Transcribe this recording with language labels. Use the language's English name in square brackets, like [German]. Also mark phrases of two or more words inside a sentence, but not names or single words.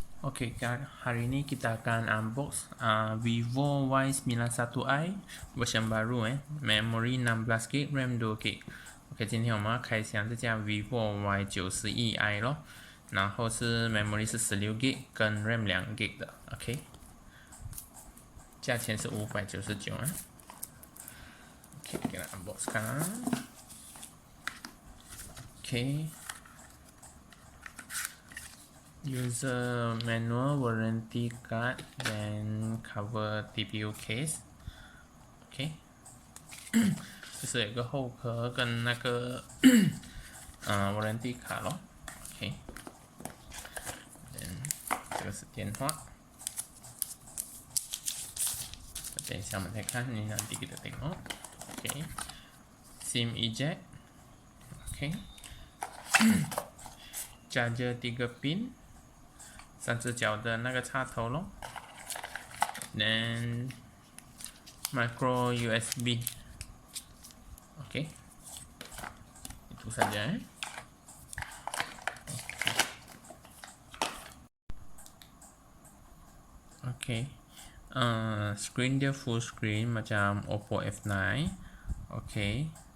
[Malay] Okey, hari ini kita akan unbox Vivo Y91i version baru memory 16GB RAM 2GB。 [Chinese] OK， 今天我们要开箱这架 Vivo Y91i 咯，然后是 memory 是16GB 跟 RAM 2GB 的。OK， 价钱是599啊。OK， 给它 unbox 看啊。OK。 [English] User manual, warranty card, then cover TPU case. [Chinese] OK， 就是有一个后壳跟那个warranty 卡咯。OK， 这个是电话。等一下我们再看你 [Malay] nanti kita tengok。 [Chinese] OK， [English] SIM eject。 [Chinese] OK， [English] charger 3 pin。 [Chinese] 3 只脚的那个插头咯 [Malay] ，then [English] micro USB， [Malay] OK， itu saja OK， screen dia full screen macam Oppo F9， OK。